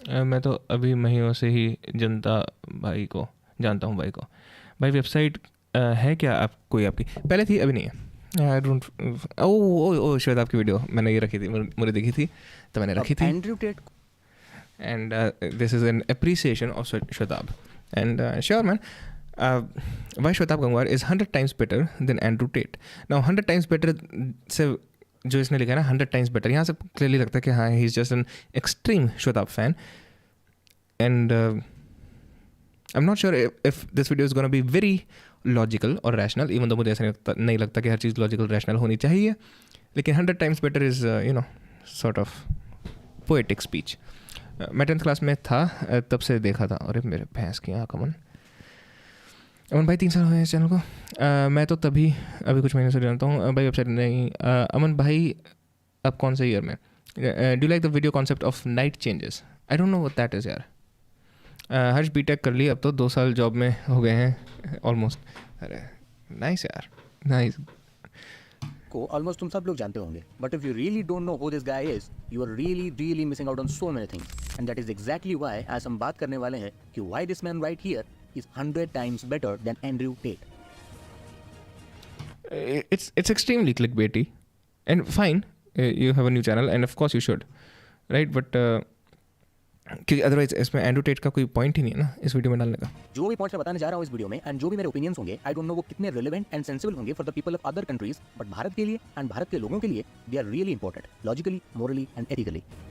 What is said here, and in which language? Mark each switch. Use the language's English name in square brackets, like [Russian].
[Hindi] मैं तो अभी महीनों से ही जानता हूँ भाई को. भाई वेबसाइट है क्या आप कोई आपकी? पहले थी, अभी नहीं है. [English] I don't. [Hindi] ओ शायद आपकी वीडियो मैंने ये रखी थी, मुझे देखी थी तो मैंने रखी थी. Andrew Tate. [English] And this is an appreciation of Shwetab. And sure man, why Shwetab Gangwar is 100 times better than Andrew Tate. Now 100 times better [Hindi] से जो इसने लिखा है ना, [English] 100 times better, [Hindi] यहाँ से क्लियरली लगता है कि हाँ, [English] he is just an extreme Shwetab fan. And I'm not sure if this video is going to be very [Hindi] logical और रैशनल, इवन तो मुझे ऐसा नहीं लगता कि हर चीज़ लॉजिकल रैशनल होनी चाहिए, लेकिन [English] 100 times better is sort of poetic speech. [Hindi] मैं 10th क्लास में था, तब से देखा था. अरे मेरे भैंस की आँख. अमन भाई 3 साल हुए हैं इस चैनल को. मैं तो अभी कुछ महीने से जानता हूँ भाई. वेबसाइट नहीं. अमन भाई अब कौन से ईयर में? [English] Do like the video concept of night changes? I don't know what that is यार. [Hindi] हर्ष बीटेक कर ली, अब तो 2 साल जॉब में हो गए हैं ऑलमोस्ट. अरे नाइस यार, नाइस. [English] को ऑलमोस्ट तुम सब लोग जानते होंगे, but if you really don't know who this guy is, you are really missing out on so many things, and that is exactly why [Hindi] आज हम बात करने वाले हैं कि [English] Why this man right here is 100 times better than Andrew Tate. It's extremely clickbaity, and fine, you have a new channel and of course you should, right? [Hindi] But क्योंकि otherwise इसमें Andrew Tate का कोई point ही नहीं है ना इस video में डालने का. जो भी पॉइंट्स मैं बताने जा रहा हूँ इस वीडियो में, एंड जो भी मेरे ओपिनियंस होंगे, [English] I don't know [Hindi] वो कितने रिलेवेंट एंड सेंसिबल होंगे [English] for the people of other countries, [Hindi] but Bharat के लिए एंड भारत के लोगों के लिए [English] They are really important, logically, morally and ethically.